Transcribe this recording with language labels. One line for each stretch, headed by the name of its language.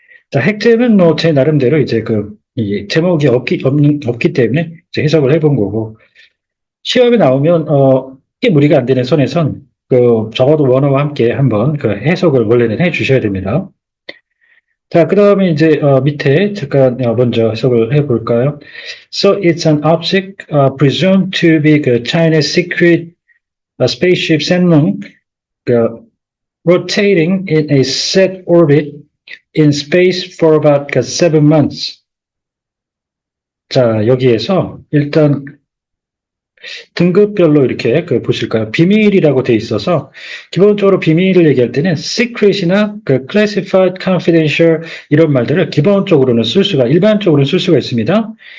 Korean: 자, 핵제는 뭐 제 나름대로 이제 이 제목이 없기 때문에 이제 해석을 해본 거고 시험에 나오면 크게 무리가 안 되는 선에선 적어도 원어와 함께 한번 그 해석을 원래는 해주셔야 됩니다. 자, 그 다음에 이제 밑에 잠깐 먼저 해석을 해볼까요?
English: So it's an object presumed to be the China's secret spaceship Senlong rotating in a set orbit in space for about 7 months.
Korean: 자, 여기에서 일단 등급별로 이렇게 보실까요? 비밀이라고 돼 있어서 기본적으로 비밀을 얘기할 때는 secret이나 classified, confidential 이런 말들을 기본적으로는 일반적으로는 쓸 수가 있습니다.